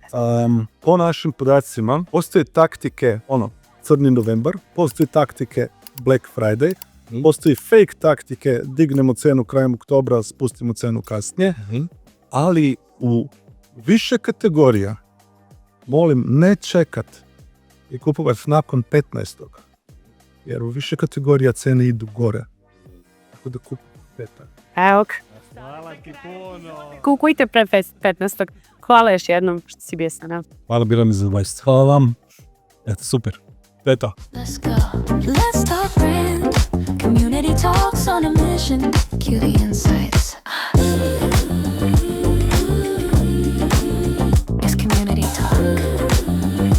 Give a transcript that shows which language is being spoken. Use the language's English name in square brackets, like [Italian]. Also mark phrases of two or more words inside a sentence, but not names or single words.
[Serbian] Po našim podacima, postoje taktike, crni novembar, postoje taktike [English] Black Friday, [Serbian] postoji fake taktike, dignemo cenu krajem oktobra, spustimo cenu kasnije, ali u više kategorija, molim, ne čekat i kupovati nakon 15. Jer u više kategorija cene idu gore. Tako da kupujete petak. Evo ga. Hvala ti puno. Kukujte pre 15. Hvala još jednom što si bio sa nama. Hvala, bilo mi zadovoljstvo. Hvala vam. Eto, super. To je to. [English] Let's go. Let's talk brand. Community talks on a mission. Cue the insights. It's community talk.